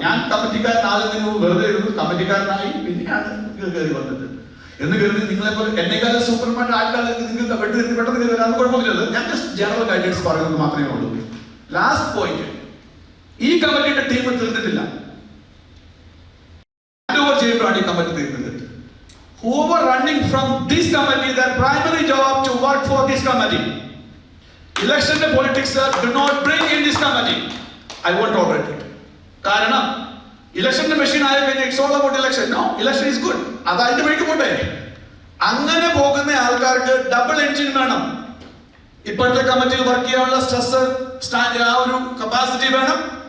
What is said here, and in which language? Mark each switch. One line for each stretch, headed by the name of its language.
Malayalam: ഞാൻ കമ്മിറ്റിക്കാരനാകുന്നതിന് മുമ്പ് വെറുതെ ഇരുന്നു, കമ്മിറ്റിക്കാരനായി, പിന്നെയാണ് കയറി വന്നത്. എന്ന് കരുതി നിങ്ങളെപ്പോലെ എന്നെക്കാളും സൂപ്പർമാൻ ആൾക്കാർക്ക് നിങ്ങൾക്ക് പെട്ടെന്ന് കയറി വരാൻ കുഴപ്പമില്ലത്. ഞാൻ ജസ്റ്റ് ജനറൽ ഗൈഡൻസ് പറയുന്നത് മാത്രമേ ഉള്ളൂ. ലാസ്റ്റ് പോയിന്റ്, ഈ കമ്മിറ്റിയുടെ ടീം തീർന്നിട്ടില്ല. ചെയ്യുമ്പോഴാണ് ഈ കമ്മിറ്റി തീരുന്നത്.
English: Whoever running from this committee, their primary job to work for this committee. Election politics do not bring in this committee. I won't tolerate it.
Malayalam: കാരണം ഇലക്ഷന്റെ മെഷീൻ ആയ കഴിഞ്ഞാൽ
English: It's all about election. No, election is good.
Malayalam: അത് അതിന്റെ വഴിക്ക് പോട്ടെ. അങ്ങനെ പോകുന്ന ആൾക്കാർക്ക് ഡബിൾ എൻജിൻ വേണം. ഇപ്പോഴത്തെ കമ്മിറ്റിയിൽ വർക്ക് ചെയ്യാനുള്ള സ്ട്രെസ്, ആ ഒരു കപ്പാസിറ്റി വേണം.